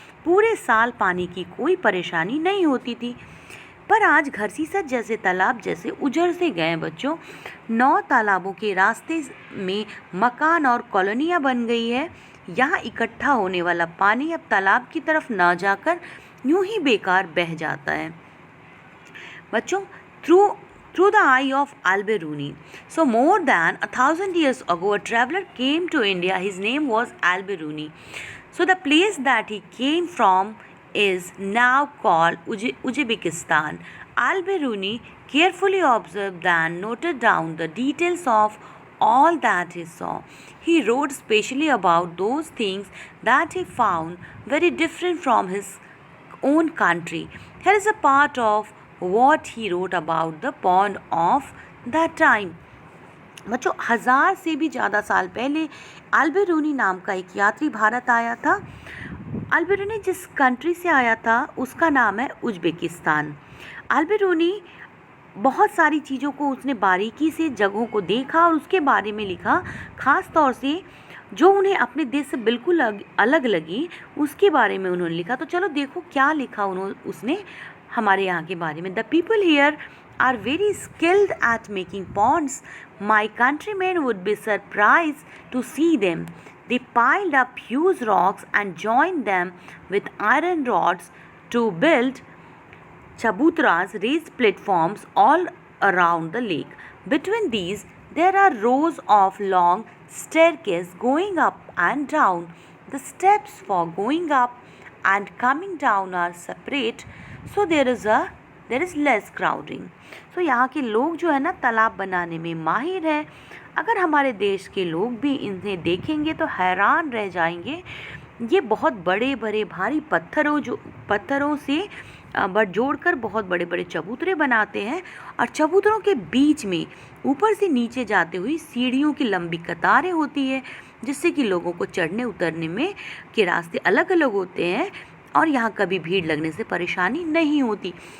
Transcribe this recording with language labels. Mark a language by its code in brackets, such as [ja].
[hi] पूरे साल पानी की कोई परेशानी नहीं होती थी। पर आज घरसीसर जैसे तालाब जैसे उजड़ से गए बच्चों। 9 तालाबों के रास्ते में मकान और कॉलोनियाँ बन गई है। यहाँ इकट्ठा होने वाला पानी अब तालाब की तरफ ना जाकर यूं ही बेकार बह जाता है बच्चों। [en] Through the eye of Al-Biruni. So more than 1,000 years ago, a traveler came to India. His name was Al-Biruni. So the place that he came from is now called Uzbekistan. Al-Biruni carefully observed and noted down the details of all that he saw. He wrote specially about those things that he found very different from his own country. Here is a part of what he wrote about the pond of that time. [hi] बच्चों, 1000 से भी ज़्यादा साल पहले अल-बिरूनी नाम का एक यात्री भारत आया था। अल-बिरूनी जिस कंट्री से आया था उसका नाम है उज़्बेकिस्तान। अल-बिरूनी बहुत सारी चीज़ों को उसने बारीकी से जगहों को देखा और उसके बारे में लिखा, ख़ास तौर से जो उन्हें अपने देश से बिल्कुल अलग लगी उसके बारे में उन्होंने लिखा। तो चलो देखो क्या लिखा उसने हमारे यहाँ के बारे में। [en] The people here are very skilled at making ponds. My countrymen would be surprise to see them. They piled up huge rocks and joined them with iron rods to build chabutras, raised platforms all around the lake. Between these, there are rows of long staircases going up and down. The steps for going up and coming down are separate, so there is less crowding. [hi] So यहाँ के लोग जो है ना तालाब बनाने में माहिर है। अगर हमारे देश के लोग भी इन्हें देखेंगे तो हैरान रह जाएंगे। ये बहुत बड़े बड़े भारी पत्थरों से जोड़कर बहुत बड़े बड़े चबूतरे बनाते हैं, और चबूतरों के बीच में ऊपर से नीचे जाते हुए सीढ़ियों की लंबी कतारें होती है, जिससे कि लोगों को चढ़ने उतरने में के रास्ते अलग अलग होते हैं और यहाँ कभी भीड़ लगने से परेशानी नहीं होती।